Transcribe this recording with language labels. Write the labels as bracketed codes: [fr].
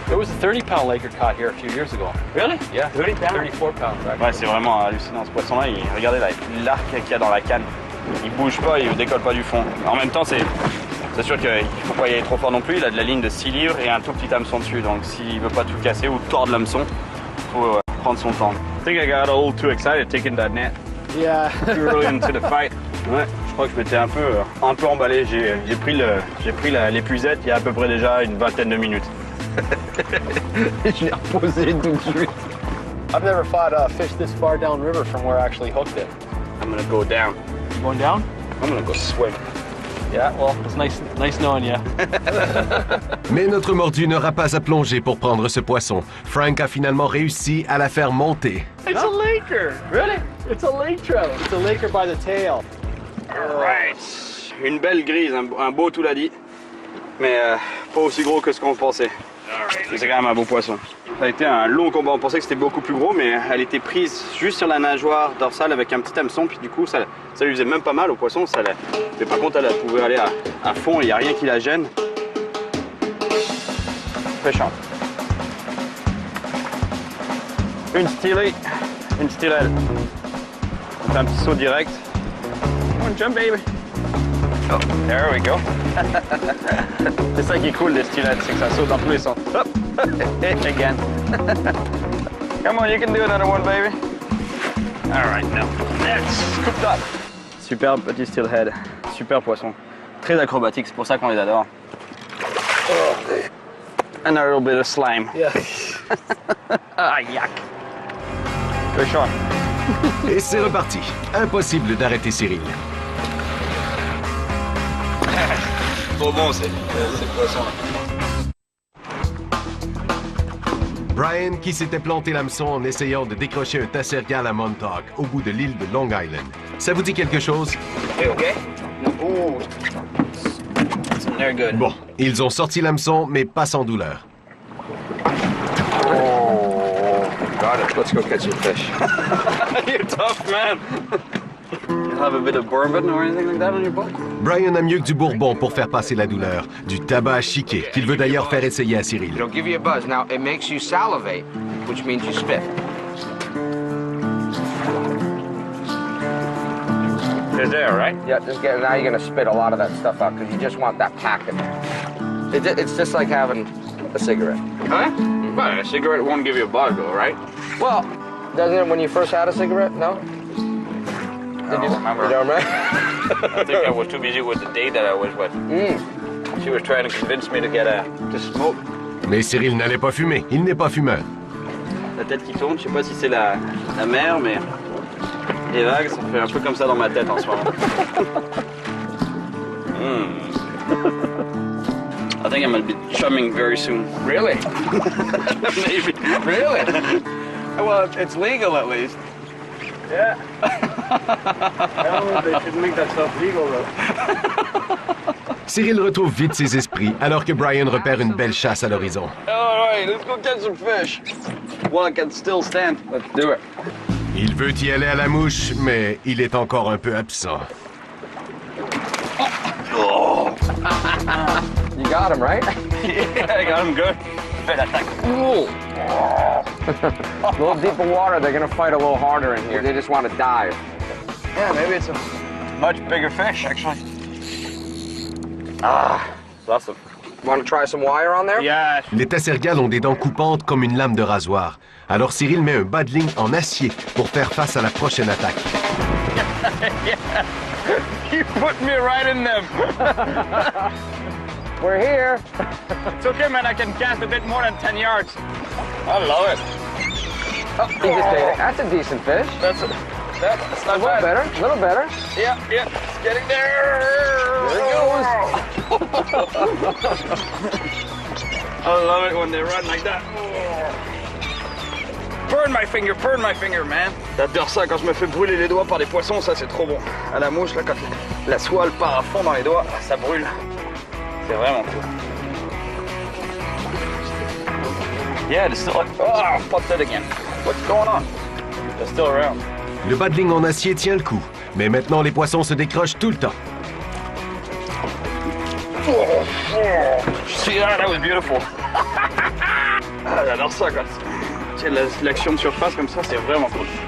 [en] There was a 30-pound laker caught here a few years ago. Really? Yeah, 30 pounds? 34 pounds. Actually. [fr] Ouais, c'est vraiment hallucinant ce poisson-là. Regardez l'arc qu'il y a dans la canne. Il bouge pas, il ne décolle pas du fond. En même temps, c'est sûr qu'il ne faut pas y aller trop fort non plus. Il a de la ligne de 6 livres et un tout petit hameçon dessus. Donc s'il ne veut pas tout casser ou tordre l'hameçon, il faut prendre son temps. [en] I think I got a little too excited taking that net. Yeah. Too early into the fight. [fr] Ouais, je crois que je m'étais un peu emballé. J'ai pris l'épuisette il y a à peu près déjà une vingtaine de minutes. Je l'ai reposé tout de suite. [en] I've never fought a fish this far downriver from where I actually hooked it. I'm gonna go down. You going down? I'm gonna go swim. Yeah, well, it's nice knowing you. [fr] Mais notre mordu n'aura pas à plonger pour prendre ce poisson. Frank a finalement réussi à la faire monter. [en] It's a laker! Really? It's a lake trout. It's a laker by the tail. Alright. [fr] Une belle grise, un beau tout l'a dit. Mais pas aussi gros que ce qu'on pensait. C'est quand même un beau poisson. Ça a été un long combat, on pensait que c'était beaucoup plus gros, mais elle était prise juste sur la nageoire dorsale avec un petit hameçon, puis du coup ça lui faisait même pas mal au poisson. Mais par contre elle pouvait aller à fond, il n'y a rien qui la gêne. Pêchant. Une stylée, une stylelle. On fait un petit saut direct. [en] Come on, jump baby. Oh, there we go. [fr] C'est ça qui est cool des stylettes, c'est que ça saute dans tous les sens. [en] Hop, again. Come on, you can do another one, baby. All right, now that's scooped up. [fr] Super petit steelhead, super poisson, très acrobatique, c'est pour ça qu'on les adore. Oh. [en] And a little bit of slime. Yeah. Ah, yuck. Good shot. [fr] Et c'est reparti. Impossible d'arrêter Cyril. Trop bon, c'est poisson. Brian qui s'était planté l'hameçon en essayant de décrocher un tassergat à Montauk au bout de l'île de Long Island. Ça vous dit quelque chose? [en] Hey, okay? Ooh. They're good. Bon, ils ont sorti l'hameçon, mais pas sans douleur. Oh, got it. Let's go catch some fish. You're tough, man. You have a bit of bourbon or anything like that on your boat? [fr] Brian a mieux que du bourbon pour faire passer la douleur. Du tabac à chiquer, qu'il veut d'ailleurs faire essayer à Cyril. [en] It'll give you a buzz. Now, it makes you salivate, which means you spit. They're there, right? Yeah, now you're going to spit a lot of that stuff out because you just want that pack in there. It's just like having a cigarette. Huh? Well, a cigarette won't give you a buzz, though, right? Well, doesn't it when you first had a cigarette? No? I don't remember. You don't remember? I think I was too busy with the date that I was with. She was trying to convince me to smoke. [fr] Mais Cyril n'allait pas fumer. Il n'est pas fumeur. La tête qui tourne, je sais pas si c'est la mer, mais les vagues, ça fait un peu comme ça dans ma tête en ce moment. [en] I think I'm gonna be chumming very soon. Really? Maybe. Really? Well, it's legal at least. Yeah. No, they should make that stuff legal though. [fr] Cyril retrouve vite ses esprits alors que Brian repère une belle chasse à l'horizon. [en] All right, let's go catch some fish. Well, I can still stand. Let's do it. [fr] Il veut y aller à la mouche, mais il est encore un peu absent. Oh. [en] You got him, right? Yeah, I got him good. [fr] Belle attaque. [en] A little deeper water, they're going to fight a little harder in here. They just want to dive. Yeah, maybe it's a much bigger fish, actually. Ah, that's awesome. Want to try some wire on there? Yeah. [fr] Les tassergales ont des dents coupantes comme une lame de rasoir. Alors Cyril met un bas de ligne en acier pour faire face à la prochaine attaque. [en] Yeah. You put me right in them. We're here. It's okay, man. I can cast a bit more than 10 yards. I love it. Oh, he just ate it. That's a decent fish. That's not A little bad. better. A little better. Yeah. It's getting there. There it goes. I love it when they run like that. Burn my finger, man. [fr] J'adore ça quand je me fais brûler les doigts par des poissons, ça c'est trop bon. À la mouche, là, quand la soie elle part à fond dans les doigts, ça brûle. C'est vraiment cool. [en] Yeah, they're still like, oh, popped it again. What's going on? They're still around. [fr] Le bas de ligne en acier tient le coup, mais maintenant les poissons se décrochent tout le temps. [en] See that? That was beautiful. [fr] Ah, j'adore ça quand l'action de surface comme ça, c'est vraiment cool.